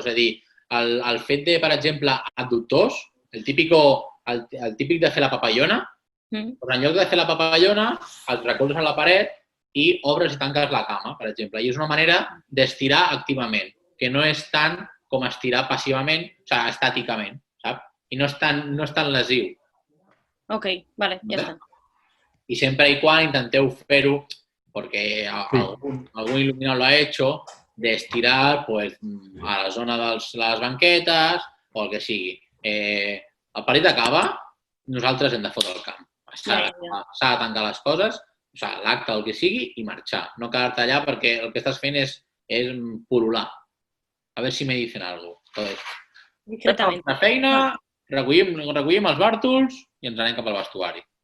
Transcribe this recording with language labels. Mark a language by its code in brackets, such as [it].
[ca] És a dir, el fet de, per exemple, adductors, el típic de fer la papallona, doncs en lloc de fer la papallona, el recolzes a la paret i obres i tanques la cama, per exemple. I és una manera d'estirar activament, que no és tant com estirar passivament, o sigui, estàticament, saps? I no és tan lesiu. Ok, vale, ja està. [es] Y siempre y cuando [ca] intenteu fer-ho, [es] porque algún iluminado lo ha hecho, de estirar pues, a la zona de les banquetes [ca] o el que sigui. El partit acaba, nosaltres hem de fotre el camp. S'ha de tancar les coses, o sigui, l'acte, el que sigui, i marxar. No quedar-te allà perquè el que estàs fent és pul·lular. A veure si [es] me dicen alguna cosa. [ca] Fem la feina, recollim els bàrtols i ens anem cap al vestuari.